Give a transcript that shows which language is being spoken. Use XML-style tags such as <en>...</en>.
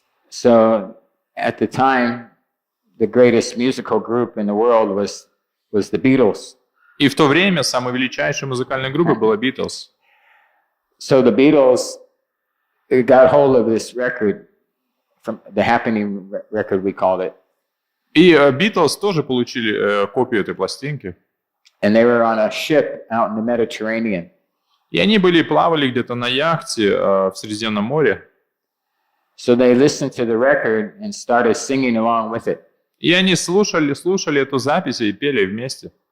<en>So at the time, the greatest musical group in the world was the Beatles.</en> <ru>И в то время самой величайшей музыкальной группой была Beatles.</ru> <en>So the Beatles got hold of this record, from the Happening record we called it.</en> <ru>И Beatles тоже получили копию этой пластинки.</ru> <en>And they were on a ship out in the Mediterranean.</en> <ru>И они плавали где-то на яхте в Средиземном море.</ru> <en>So they listened to the record and started singing along with it.</en> <ru>И они слушали эту запись и пели вместе.</ru>